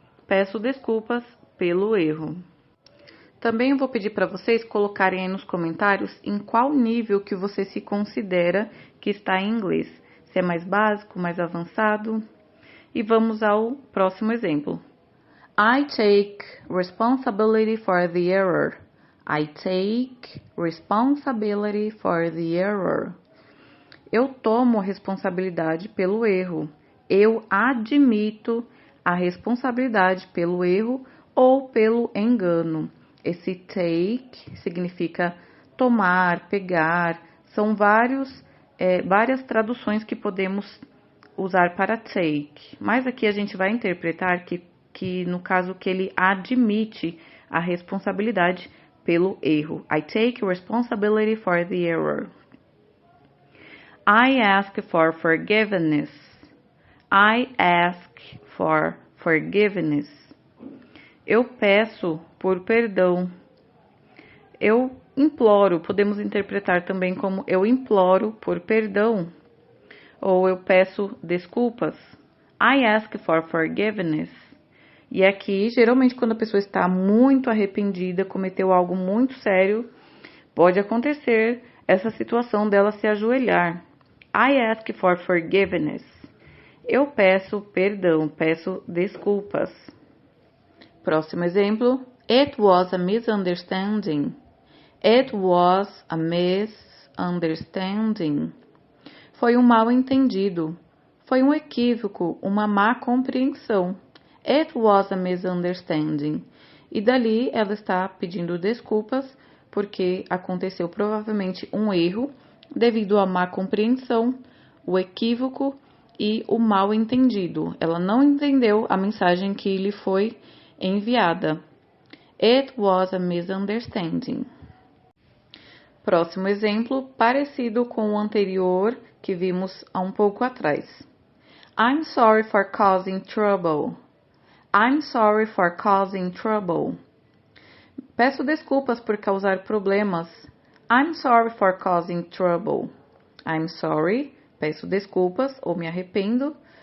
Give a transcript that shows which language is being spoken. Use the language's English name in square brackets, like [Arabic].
[Portuguese] Peço desculpas pelo erro. Também eu vou pedir para vocês colocarem aí nos comentários em qual nível que você se considera que está em inglês. Se é mais básico, mais avançado. E vamos ao próximo exemplo. [English] I take responsibility for the error. I take responsibility for the error. [Portuguese] Eu tomo responsabilidade pelo erro. Eu admito a responsabilidade pelo erro ou pelo engano. Esse take significa tomar, pegar. São várias traduções que podemos usar para take. Mas aqui a gente vai interpretar que no caso que ele admite a responsabilidade pelo erro. [English] I take responsibility for the error. I ask for forgiveness. I ask for forgiveness. [Portuguese] Eu peço por perdão. Eu imploro, podemos interpretar também como eu imploro por perdão. Ou eu peço desculpas. [English] I ask for forgiveness. [Portuguese] E aqui, geralmente, quando a pessoa está muito arrependida, cometeu algo muito sério, pode acontecer essa situação dela se ajoelhar. [English] I ask for forgiveness. [Portuguese] Eu peço perdão, peço desculpas. Próximo exemplo. [English] It was a misunderstanding. It was a misunderstanding. [Portuguese] Foi um mal-entendido. Foi um equívoco, uma má compreensão. [English] It was a misunderstanding. [Portuguese] E dali ela está pedindo desculpas porque aconteceu provavelmente um erro devido à má compreensão, o equívoco e o mal entendido. Ela não entendeu a mensagem que lhe foi enviada. [English] It was a misunderstanding. [Portuguese] Próximo exemplo, parecido com o anterior que vimos há um pouco atrás. [English] I'm sorry for causing trouble. I'm sorry for causing trouble. [Portuguese] Peço desculpas por causar problemas. [English] I'm sorry for causing trouble. I'm sorry, [Portuguese] peço desculpas ou me arrependo.